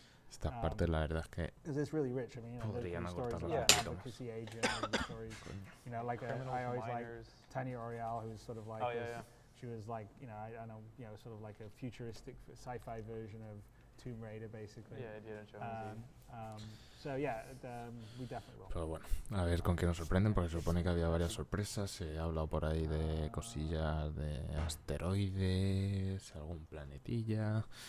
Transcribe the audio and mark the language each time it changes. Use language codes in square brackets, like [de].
[es] Esta parte la verdad es que podrían acortarla un poquito más. [en] She was like, you know, I know, sort of like a futuristic sci-fi version of Tomb Raider, basically. Yeah, Indiana Jones. So yeah, we definitely will. [es] Pero bueno, a ver con qué nos sorprenden, porque se supone que había varias sorpresas. Se ha hablado por ahí de cosillas de asteroides, algún planetilla.